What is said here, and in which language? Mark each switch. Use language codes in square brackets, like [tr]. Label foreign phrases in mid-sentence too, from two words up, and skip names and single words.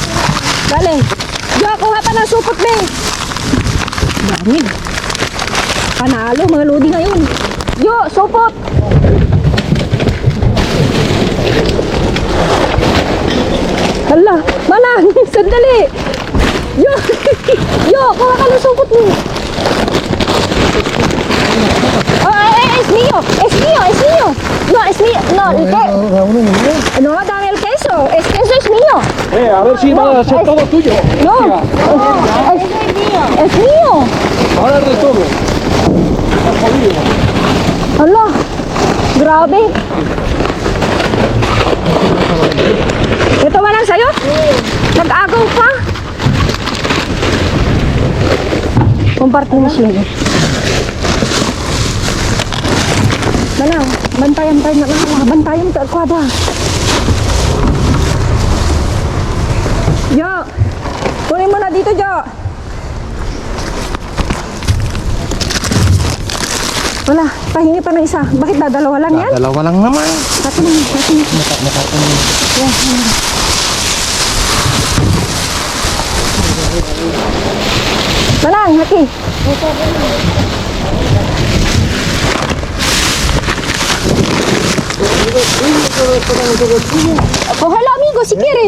[tl] Ay, sige. Dali. Jo, kuha pa ng supot, be. Dami. Panalo, mga lodi ngayon. Jo, supot. Hala, Manang, sandali. Yo, yo, kuha ka ng supot mo. [es] Oh, es mío, es mío, es mío. No, es mío, no, el que... No, dame el queso, es queso es mío. A ver si va a ser todo tuyo. No, es mío. Ahora es de todo. [tl] Hala, grabe. Ito ba lang sa'yo? Nag-agaw pa. Kumparte mo siya. Manang, bantayan tayo na lang. Bantayan mo sa arkwada. Jo, kunin mo na dito, Jo. Wala, pahingi pa ng isa. Bakit dadalawa lang yan? Dalawa lang naman. Satu lang, satu lang. Ya, Manang, hati. [es] Cógelo, amigo, si quieres.